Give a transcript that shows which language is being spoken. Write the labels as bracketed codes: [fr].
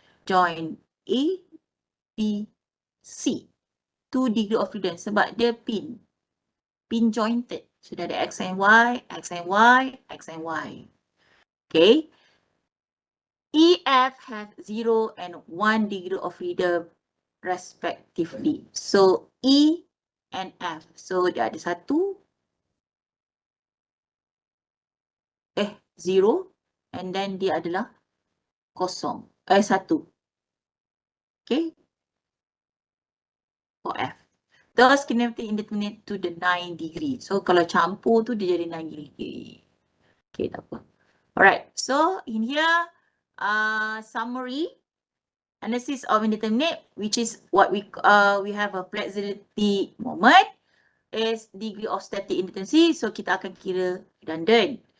[en] Joint A, B, C 2 degree of freedom [ms] sebab dia [en] pin jointed. So [ms] dia ada [en] X and Y, X and Y, X and Y. Okay. EF has 0 and 1 degree of freedom respectively. So E and F. [ms] So dia ada 1, 0 [en] and then [ms] dia adalah 1. [en] Okay. For F. Thus kinematic indeterminate to the 9 degree. [ms] So kalau campur tu dia jadi [en] 9 degree. Okay, [ms] tak apa. [en] Alright, so in here summary analysis of indeterminate, which is what we have a flexibility moment is degree of static indeterminacy, so [ms] kita akan kira [en] redundant.